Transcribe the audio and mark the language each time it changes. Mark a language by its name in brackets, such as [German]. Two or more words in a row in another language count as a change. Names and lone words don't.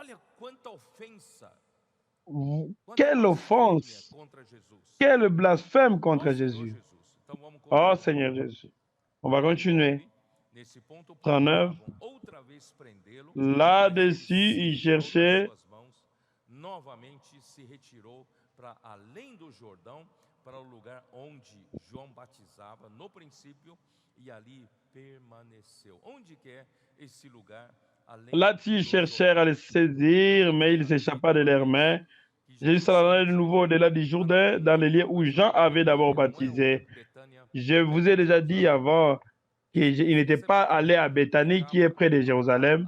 [French] Quelle offense, quel blasphème contre Jésus. Oh Seigneur Jésus. On va continuer. 39. Là-dessus, il cherchait [Portuguese] para além do Jordão, para o lugar onde João batizava no princípio, e ali permaneceu. Onde que é esse lugar? [French] Là-dessus, ils cherchèrent à le saisir, mais il s'échappa de leurs mains. Jésus s'en alla de nouveau au-delà du Jourdain, dans les lieux où Jean avait d'abord baptisé. Je vous ai déjà dit avant qu'il n'était pas allé à Béthanie, qui est près de Jérusalem.